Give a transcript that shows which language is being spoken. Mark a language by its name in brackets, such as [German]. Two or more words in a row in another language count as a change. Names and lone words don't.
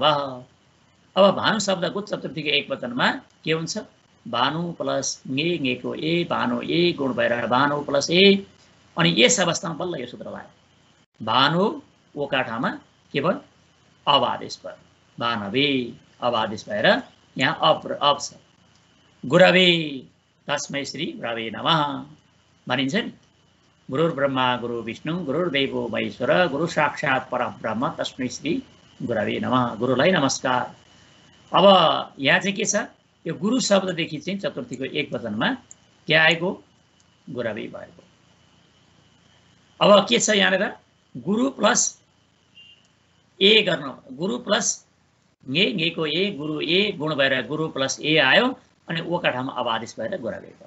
[Nepali] अब भानु शब्दको चतुर्थीको एकवचनमा के हुन्छ? भानु प्लस ङेको ए, भानु ए गुण भएर भानु प्लस ए, अनि यस अवस्थामा बल्ल यो सूत्र लाग्यो। भानु ओका ठाउँमा के भयो? अब आदेश भयो। भानवे अब आदेश भएर यहाँ अब छ। [Sanskrit] गुरवे तस्मै श्री गुरवे नमः [Nepali] भनिन्छ नि। [Sanskrit] गुरुर् ब्रह्मा गुरु विष्णु गुरुर्देवो महेश्वर गुरु साक्षात् परब्रह्म तस्मै श्री गुरवे नमः। [Nepali] गुरुलाई नमस्कार। अब यहाँ चाहिँ के छ? यो गुरु शब्ददेखि चाहिँ चतुर्थीको एकवचनमा के आएको? गुरवे भएको। अब के छ यहाँनिर? गुरु प्लस ए गर्नु। गुरु प्लस ङेको ए, गुरु ए गुण भएर गुरु प्लस ए आयो, अनि ओका ठाउँमा अब आदेश भएर गुरवे भयो।